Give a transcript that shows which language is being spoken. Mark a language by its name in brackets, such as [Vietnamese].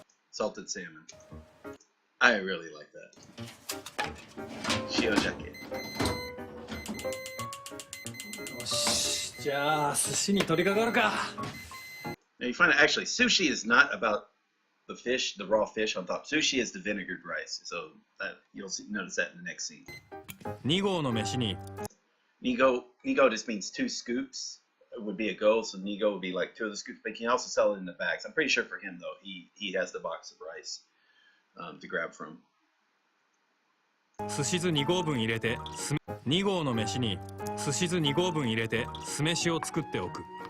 [English] Salted salmon. I really like that. 塩鮭。 [Japanese] よし、じゃあ寿司に取り掛かるか。 [English] Now you find that actually sushi is not about the fish, the raw fish on top. Sushi is the vinegared rice. So that notice that in the next scene. [Japanese] 2合の飯に [English] Nigo just means 2 scoops. It would be a go, so Nigo would be like 2 of the scoops, but he can also sell it in the bags. I'm pretty sure for him though, he has the box of rice to grab from. [Japanese] 寿司酢2合分入れて2合の飯に寿司酢2合分入れて酢飯を作っておく。